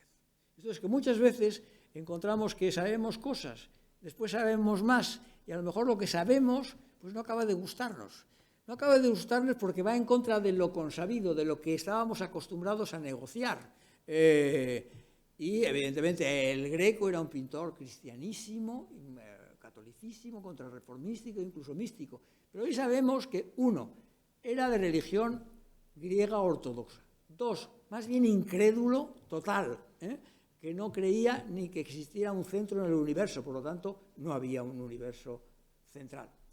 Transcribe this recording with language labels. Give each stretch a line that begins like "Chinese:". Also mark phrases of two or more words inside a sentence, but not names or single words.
Spanish: Esto es que muchas veces encontramos que sabemos cosas, después sabemos más, y a lo mejor lo que sabemos pues no acaba de gustarnos. No acaba de gustarnos porque va en contra de lo consabido, de lo que estábamos acostumbrados a negociar. Y evidentemente el Greco era un pintor cristianísimo, catolicísimo, contrarreformístico, incluso místico. Pero hoy sabemos que, uno, era de religión griega ortodoxa. Dos, más bien incrédulo total, que no creía ni que existiera un centro en el universo, por lo tanto, no había un universo central.